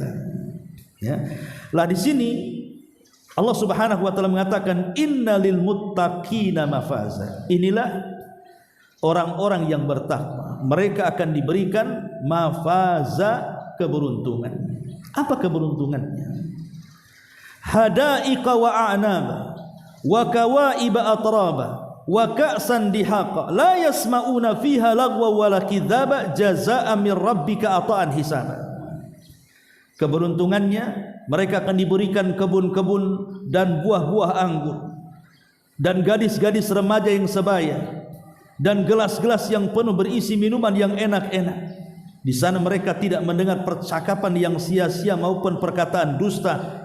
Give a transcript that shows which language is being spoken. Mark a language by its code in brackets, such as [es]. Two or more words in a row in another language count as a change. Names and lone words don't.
[id] Ya. Lah di sini [ar] الله سبحانه وتعالى mengatakan إن للمتقين مفازا. [id] Inilah orang-orang yang bertakwa. Mereka akan diberikan mafaza, keberuntungan. Apa keberuntungannya? [ar] حدائق وأعنابا وكواعب أترابا وكأسا دهاقا لا يسمعون فيها لغوا ولا كذابا جزاء من ربك عطاء حسابا. [id] Keberuntungannya, mereka akan diberikan kebun-kebun dan buah-buah anggur dan gadis-gadis remaja yang sebaya dan gelas-gelas yang penuh berisi minuman yang enak-enak. Di sana mereka tidak mendengar percakapan yang sia-sia maupun perkataan dusta.